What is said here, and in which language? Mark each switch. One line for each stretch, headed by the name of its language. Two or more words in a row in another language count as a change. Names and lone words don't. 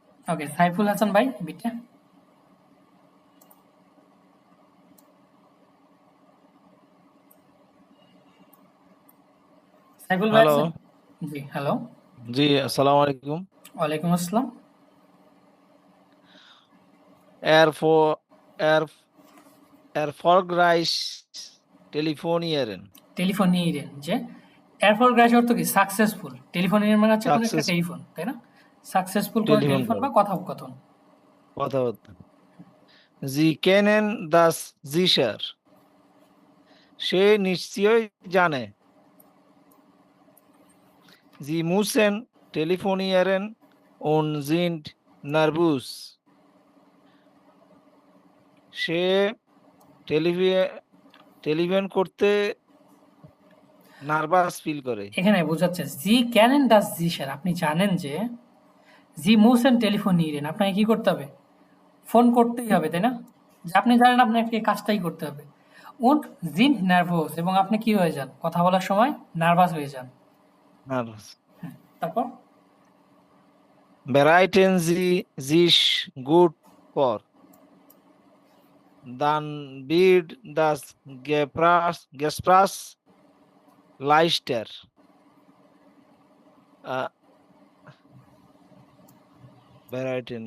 Bangla: ওকে, সাইফুল হাসান ভাই বিটটা। সাইফুল ভাই হ্যালো, আছেন? জি, হ্যালো। জি আসসালামু আলাইকুম। ওয়ালাইকুম আসসালাম।
German: এরফো এর erfolgreich telefonieren,
Bangla: টেলিফোনিরেন, যে এরপর গ্রাজ অর্থ কি? সাকসেসফুল। টেলিফোনিরেন মানে হচ্ছে কোনো একটা
English: success
Bangla: টেলিফোন, তাই না? সাকসেসফুল কোনো টেলিফোন টেলিফোন কল, বা কথোপকথন।
German: কথাবার্তা। Sie kennen das sicher,
Bangla: সে নিশ্চয়ই জানে।
German: Sie müssen telefonieren und sind nervös,
Bangla: সে টেলিফোন করতে নার্ভাস ফিল করে। এখানে বোঝাচ্ছে
German: Sie kennen das sicher,
Bangla: আপনি জানেন যে
German: Sie müssen telefonieren,
Bangla: আপনাকে কি করতে হবে? ফোন করতেই হবে, তাই না? যে আপনি জানেন আপনাকে কাজটাই করতে হবে।
German: und sind nervös,
Bangla: এবং আপনি কি হয়ে যান? কথা বলার সময় নার্ভাস হয়ে যান। নার্ভাস। তারপর
German: Bereiten Sie sich gut vor, dann wird das Gespräch leichter. Bereiten.